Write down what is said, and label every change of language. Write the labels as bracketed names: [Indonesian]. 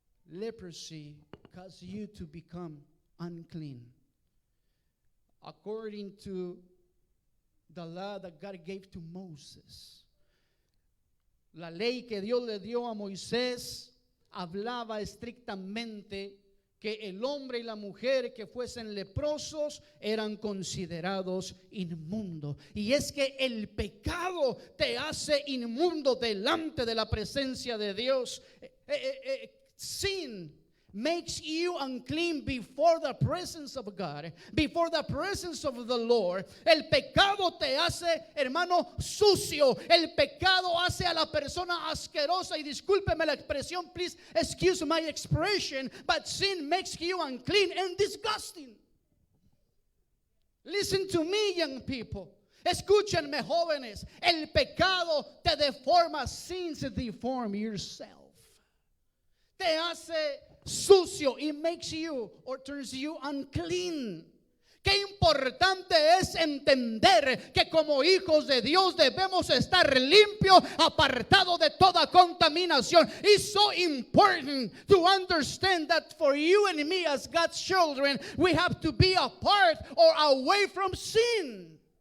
[English] Leprosy caused you to become unclean. According to the law that God gave to Moses, [Spanish] la ley que Dios le dio a Moisés hablaba estrictamente que el hombre y la mujer que fuesen leprosos eran considerados inmundos. Y es que el pecado te hace inmundo delante de la presencia de Dios. [English] Sin makes you unclean before the presence of God, before the presence of the Lord. [Spanish] El pecado te hace, hermano, sucio. El pecado hace a la persona asquerosa. Y discúlpeme la expresión, [English] please excuse my expression, but sin makes you unclean and disgusting. Listen to me, young people. [Spanish] Escúchenme, jóvenes. El pecado te deforma. [English] Sins deform yourself. [Spanish] Te hace sucio. [English] It makes you or turns you unclean. [Spanish] Qué importante es entender que como hijos de Dios debemos estar limpios, apartados de toda contaminación. [English] It's so important to understand that for you and me as God's children, we have to be apart or away from sin.